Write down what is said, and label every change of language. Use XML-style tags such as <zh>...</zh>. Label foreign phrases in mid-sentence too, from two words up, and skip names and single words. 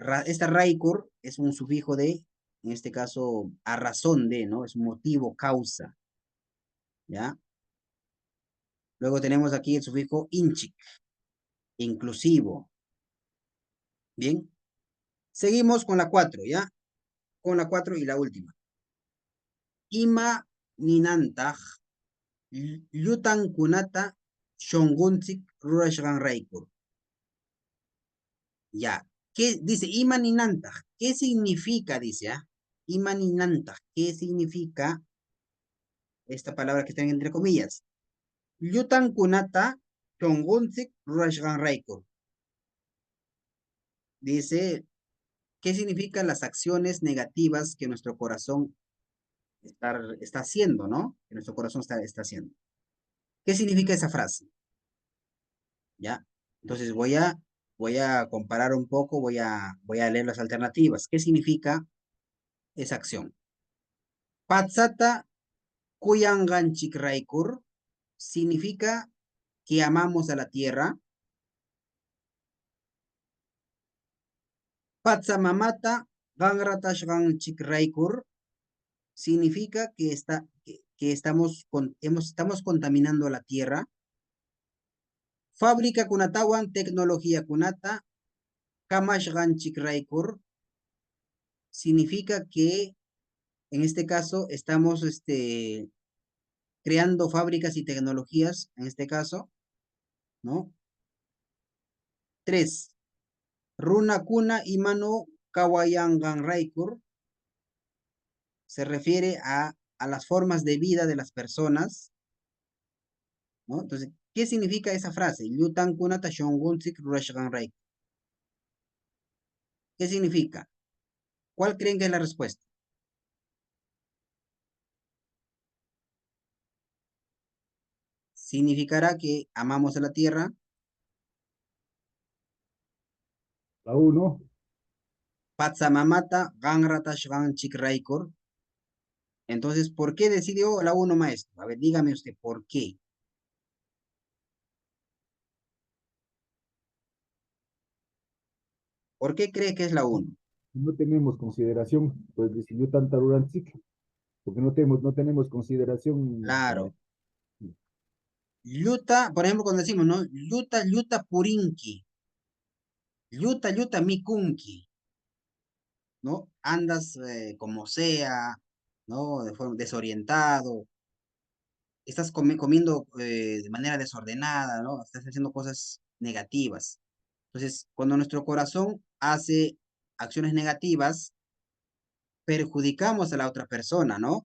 <es>Esta raicor es un sufijo de, en este caso, a razón de, ¿no? Es motivo, causa, ¿ya? Luego tenemos aquí el sufijo inchik, inclusivo. Bien. Seguimos con la 4, ¿ya? Con la 4 y la última.</es> <qu>Ima ninantaj, llutan kunata, shongunzik, rurashgan raicor.</qu> <es>Ya. ¿Qué dice?</es> <qu>Ima ninantaj.</qu> <es>¿Qué significa? Dice, ¿ah?</es> <qu>Ima ninantaj.</qu> <es>¿Qué significa esta palabra que está entre comillas?</es> <qu>Llutan kunata, shongunzik, rurashgan raicor.</qu> <es>Dice, ¿qué significan las acciones negativas que nuestro corazón está haciendo, ¿no? Que nuestro corazón está haciendo. ¿Qué significa esa frase? ¿Ya? Entonces voy a comparar un poco, voy a leer las alternativas. ¿Qué significa esa acción?</es> <qu>Patsata kuyanganchik raikur</qu> <es>significa que amamos a la tierra.</es> <qu>Patsamamata ganratashganchik raikur</qu> <es>significa que estamos contaminando la tierra.</es> <qu>Fábrica kunatawan tecnología kunata kamashganchik raikur</qu> <es>significa que en este caso estamos creando fábricas y tecnologías, en este caso, ¿no? 3.</es> <qu>Runa kuna imano kawayangan raikur</qu> <es>se refiere a las formas de vida de las personas, ¿no? Entonces, ¿qué significa esa frase?</es> <qu>Yutan kunata shongunsik rurashgan raikur.</qu> <es>¿Qué significa? ¿Cuál creen que es la respuesta? Significará que amamos a la tierra. La 1.</es> <qu>Patsamamata ganratashganchik raikur.</qu> <es>Entonces, ¿por qué decidió la 1, maestro? A ver, dígame usted, ¿por qué? ¿Por qué cree que es la 1? No tenemos consideración, pues decidió tanta Ruranchik, porque no tenemos consideración. Claro. Yuta, por ejemplo, cuando decimos, ¿no?</es> <qu>Yuta, yuta purinki. Yuta, yuta mikunki.</qu> <es>¿No? Andas como sea, ¿no? De forma desorientado. Estás comiendo de manera desordenada, ¿no? Estás haciendo cosas negativas. Entonces, cuando nuestro corazón hace acciones negativas, perjudicamos a la otra persona, ¿no?</es>